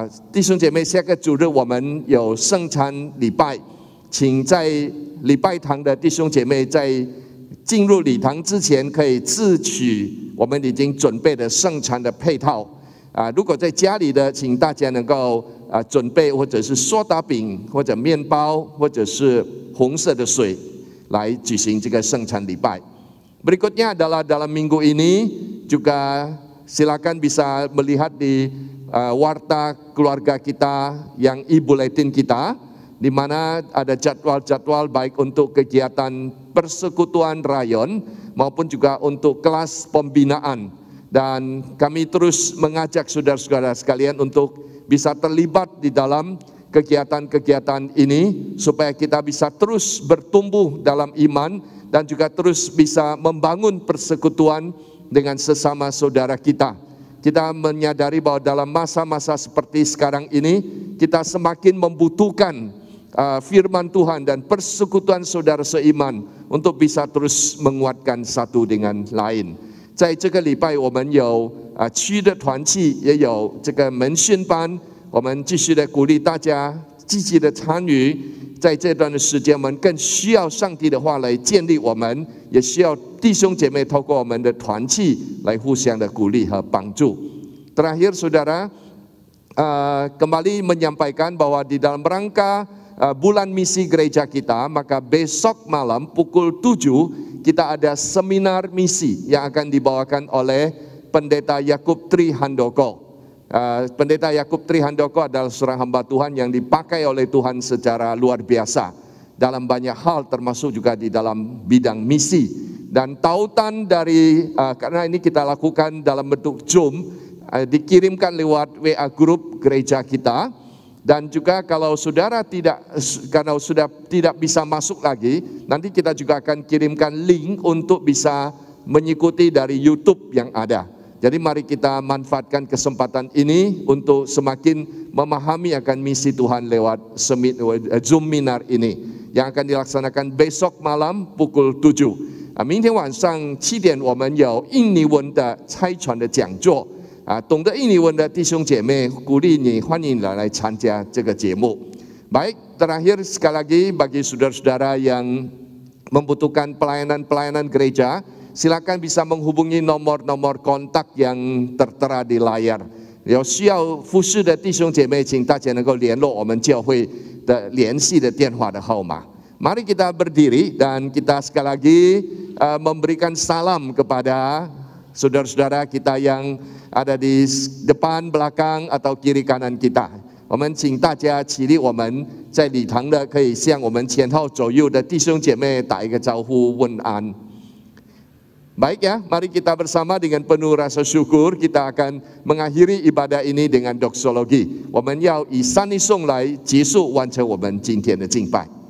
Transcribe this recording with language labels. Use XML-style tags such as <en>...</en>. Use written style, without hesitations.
<zh>弟兄姐妹，下个主日我们有圣餐礼拜，请在礼拜堂的弟兄姐妹在进入礼堂之前，可以自取我们已经准备的圣餐的配套。如果在家里的，请大家能够准备或者是苏打饼或者面包或者是红色的水来举行这个圣餐礼拜。</zh> <id>Berikutnya adalah dalam minggu ini juga silakan bisa melihat di warta keluarga kita yang e-bulletin kita, di mana ada jadwal-jadwal baik untuk kegiatan persekutuan rayon maupun juga untuk kelas pembinaan. Dan kami terus mengajak saudara-saudara sekalian untuk bisa terlibat di dalam kegiatan-kegiatan ini, supaya kita bisa terus bertumbuh dalam iman dan juga terus bisa membangun persekutuan dengan sesama saudara kita. Kita menyadari bahwa dalam masa-masa seperti sekarang ini, kita semakin membutuhkan firman Tuhan dan persekutuan saudara seiman untuk bisa terus menguatkan satu dengan lain.</id> <zh>在这个礼拜，我们有区的团契，也有这个门训班，我们继续的鼓励大家积极的参与。在这段的时间，我们更需要上帝的话来建立我们，也需要弟兄姐妹透过我们的团契来互相的鼓励和帮助。</zh> <id>Terakhir saudara, kembali menyampaikan bahwa di dalam rangka bulan misi gereja kita, maka besok malam pukul 7 kita ada seminar misi yang akan dibawakan oleh Pendeta Yakub Trihandoko. Pendeta Yakub Trihandoko adalah seorang hamba Tuhan yang dipakai oleh Tuhan secara luar biasa dalam banyak hal, termasuk juga di dalam bidang misi. Dan tautan dari, karena ini kita lakukan dalam bentuk Zoom, dikirimkan lewat WA grup gereja kita. Dan juga kalau saudara karena sudah tidak bisa masuk lagi, nanti kita juga akan kirimkan link untuk bisa mengikuti dari YouTube yang ada. Jadi mari kita manfaatkan kesempatan ini untuk semakin memahami akan misi Tuhan lewat Zoom Minar ini yang akan dilaksanakan besok malam pukul 7.</id> <zh>明天晚上7点我们有印尼文的差传的讲座。懂得印尼文的弟兄姐妹，鼓励你，欢迎你来参加这个节目。</zh> <id>Baik, terakhir sekali lagi bagi saudara-saudara yang membutuhkan pelayanan-pelayanan gereja, silakan bisa menghubungi nomor-nomor kontak yang tertera di layar。</id> <zh>有需要服侍的弟兄姐妹，请大家能够联络我们教会的联系的电话的号码。</zh> <id>Mari kita berdiri dan kita sekali lagi memberikan salam kepada saudara-saudara kita yang ada di depan, belakang atau kiri kanan kita。</id> <zh>我们请大家起立，我们在礼堂的可以向我们前后左右的弟兄姐妹打一个招呼问安。</zh> <id>Baik ya, mari kita bersama dengan penuh rasa syukur kita akan mengakhiri ibadah ini dengan doksologi。</id> <zh>我们要以三一颂来结束完成我们今天的敬拜。</zh>